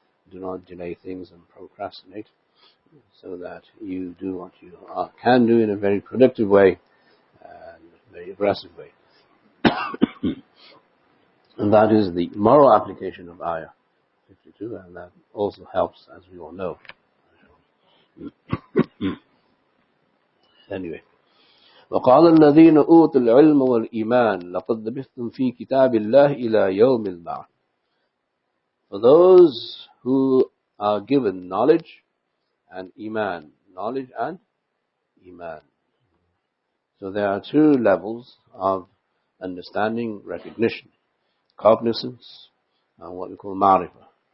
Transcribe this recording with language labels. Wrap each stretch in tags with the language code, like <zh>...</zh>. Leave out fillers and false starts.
<en>Do not delay things and procrastinate, so that you do what you can do in a very productive way and a very aggressive way. And that is the moral application of Ayah 52, and that also helps, as we all know. Anyway.</en> <ar>وقال الذين أوتوا العلم والإيمان لقد لبثتم في كتاب الله إلى يوم البعث.</ar> <en>For those who are given knowledge and Iman. Knowledge and Iman. So there are two levels of understanding, recognition, cognizance, and what we call ma'rifah.</en>